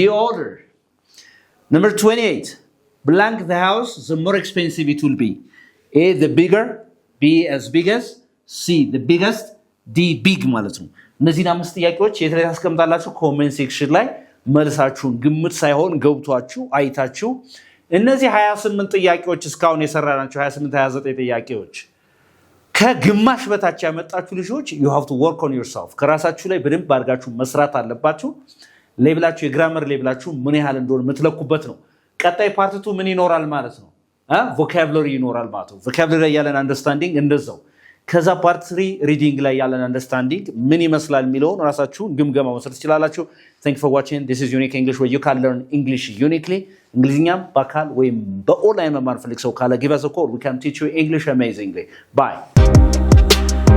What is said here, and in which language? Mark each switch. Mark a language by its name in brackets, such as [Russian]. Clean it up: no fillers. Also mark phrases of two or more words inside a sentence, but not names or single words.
[English] older number 28 blank the house the more expensive it will be A the bigger B as big as C the biggest D big [Amharic] ማለት ነው እነዚህን አምስት ጥያቄዎች የት ላይ ታስቀምጣላችሁ ኮሜንት ሴክሽን ላይ መልሳችሁን ግምት ሳይሆን ገብቷችሁ አይታችሁ እነዚህ 28 ጥያቄዎች እስካሁን የሰራናቸው 28 29 ጥያቄዎች ከግማሽ በታች ያመጣችሁ ልጆች [English] you have to work on yourself [Amharic] ከራሳችሁ ላይ በደንብ አድርጋችሁ መስራት አለባችሁ ሌቭላችሁ የግራመር ሌቭላችሁ ምን ያህል እንደሆነ የምትለኩበት ነው ቀጣይ ፓርት 2 ምን ይኖራል ማለት ነው vocabulary ይኖራል ማለት ነው vocabulary ላይ ያለን አንደርስታንዲንግ እንደዛው ከዛ ፓርት 3 ሪዲንግ ላይ ያለን አንደርስታንዲንግ ምን ይመስላል የሚለውን ራሳችሁ ግምገማ መስራት ትችላላችሁ [English] thank you for watching this is unique english where you can learn english uniquely [Amharic] እንግሊዝኛም በአካል ወይም በኦንላይን መማር ፈልግ ሰው ካለ [English] give us a call we can teach you english amazingly bye